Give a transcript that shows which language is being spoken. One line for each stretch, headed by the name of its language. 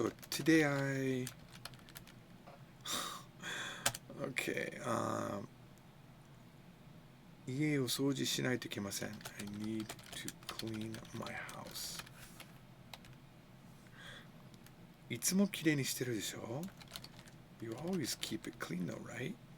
English: Today I... Okay,
Japanese: 家を掃除しないといけません.
English: I need to clean my house.
Japanese: いつもきれいにしてるでしょ?
English: You always keep it clean though, right?